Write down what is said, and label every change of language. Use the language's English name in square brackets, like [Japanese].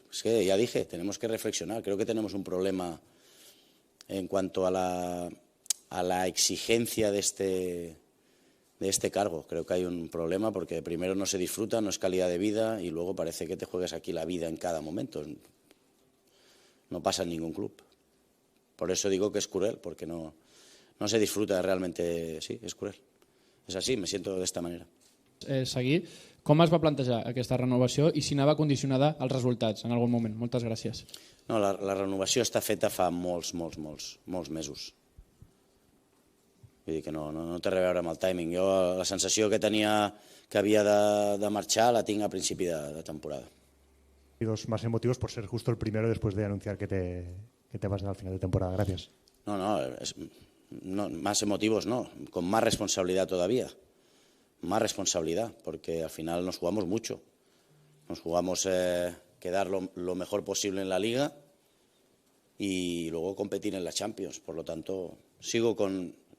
[Spanish] Es que ya dije, tenemos que reflexionar. Creo que tenemos un problema en cuanto a la exigencia de este cargo. Creo que hay un problema porque primero no se disfruta, no es calidad de vida y luego parece que te juegas aquí la vida en cada momento. No pasa en ningún club. Por eso digo que es cruel, porque no se disfruta realmente. [Catalan] Sí, és cruel. És així, me siento d'esta manera. Seguir, com es va plantejar aquesta renovació i si anava condicionada als resultats en algun moment? Moltes gràcies. No, la renovació està feta fa molts mesos. Vull dir que no té res a veure amb el timing. Jo la sensació que tenia que havia de marxar la tinc a principi de temporada. [Spanish] Y los más emotivos por ser justo el primero después de anunciar que te vas al final de temporada. Gracias. No, más emotivos no, con más responsabilidad todavía. Más responsabilidad, porque al final nos jugamos mucho. Nos jugamos quedar lo mejor posible en la Liga y luego competir en la Champions. Por lo tanto, sigo con